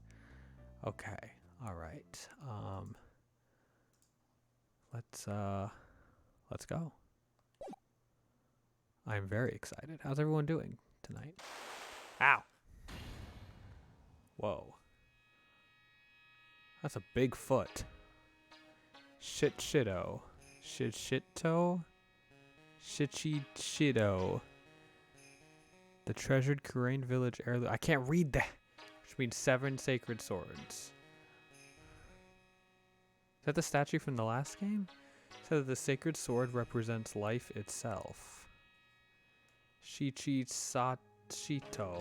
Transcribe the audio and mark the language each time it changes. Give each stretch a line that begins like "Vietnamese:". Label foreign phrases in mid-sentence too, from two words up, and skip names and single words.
English: Okay. All right. Let's go. I'm very excited. How's everyone doing tonight? Ow. Whoa. That's a big foot. Shitto. Shitto? Shichido. The treasured Kurain village heirloom. I can't read that. Which means 7 sacred swords. Is that the statue from the last game? It says the sacred sword represents life itself. Shichi Sachito.